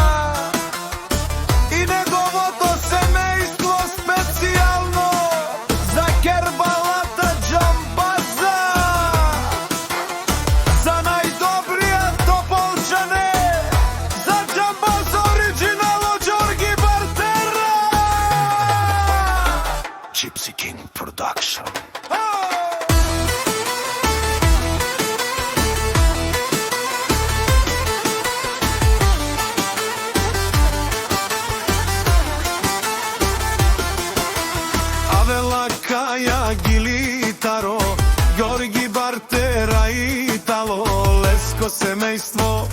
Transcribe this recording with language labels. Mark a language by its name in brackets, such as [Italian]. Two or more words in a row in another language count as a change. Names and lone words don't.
[Macedonian] и неговото семејство, специјално за Кербалата Џамбаза, за најдобриот Тополчане, за Џамбаза оригинало Ѓорги Бартера. Gypsy King Production. [Romany] Авела Каја Гилитаро, Ѓорги Бартера и Тало, Леско семејство,